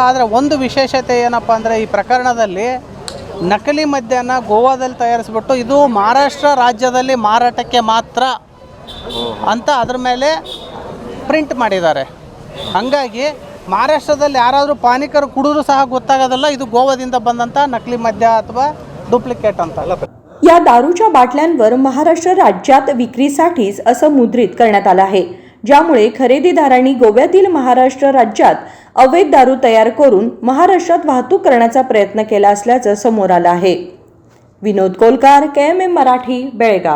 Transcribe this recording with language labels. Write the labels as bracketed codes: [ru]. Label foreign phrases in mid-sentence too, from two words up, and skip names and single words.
[kn] ಆದರೆ ಒಂದು ವಿಶೇಷತೆ ಏನಪ್ಪ ಅಂದರೆ, ಈ ಪ್ರಕರಣದಲ್ಲಿ ನಕಲಿ ಮದ್ಯನ ಗೋವಾದಲ್ಲಿ ತಯಾರಿಸ್ಬಿಟ್ಟು ಇದು ಮಹಾರಾಷ್ಟ್ರ ರಾಜ್ಯದಲ್ಲಿ ಮಾರಾಟಕ್ಕೆ ಮಾತ್ರ ಅಂತ ಅದ್ರ ಮೇಲೆ ಪ್ರಿಂಟ್ ಮಾಡಿದ್ದಾರೆ. ಹಾಗಾಗಿ ಮಹಾರಾಷ್ಟ್ರದಲ್ಲಿ ಯಾರಾದರೂ ಪಾನಿಕರು ಕುಡಿದ್ರೂ ಸಹ ಗೊತ್ತಾಗೋದಿಲ್ಲ ಇದು ಗೋವಾದಿಂದ ಬಂದಂಥ ನಕಲಿ ಮದ್ಯ ಅಥವಾ डुप्लिकेट ಅಂತ. [mr] या दारूच्या बाटल्यांवर महाराष्ट्र राज्यात विक्रीसाठीच असं मुद्रित करण्यात आलं आहे, ज्यामुळे खरेदीदारांनी गोव्यातील महाराष्ट्र राज्यात अवैध दारू तयार करून महाराष्ट्रात वाहतूक करण्याचा प्रयत्न केला असल्याचं समोर आलं आहे. विनोद कोलकार, KMM मराठी, बेळगाव.